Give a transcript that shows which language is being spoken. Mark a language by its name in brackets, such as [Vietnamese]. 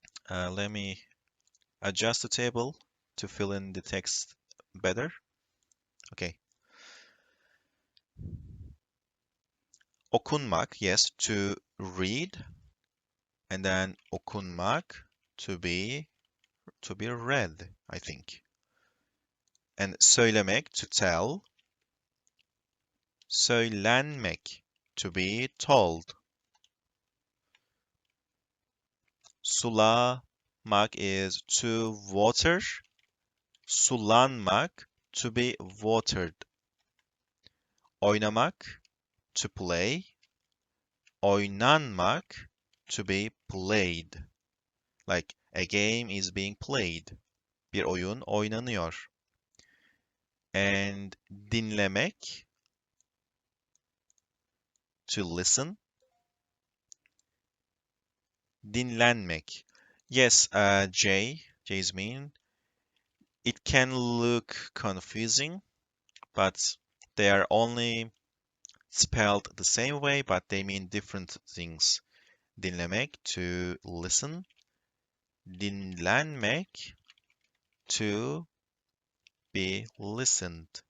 [English] Let me adjust the table to fill in the text better. Okay. Okunmak, yes, to read, and then okunmak to be read, I think. And söylemek to tell, söylenmek to be told. Sulamak is to water, sulanmak to be watered. Oynamak to play, oynanmak to be played. Like a game is being played. [Turkish] Bir oyun oynanıyor. [English] And dinlemek to listen, dinlenmek. Yes, Jasmine, it can look confusing, but they are only spelled the same way, but they mean different things. Dinlemek to listen, dinlenmek to be listened.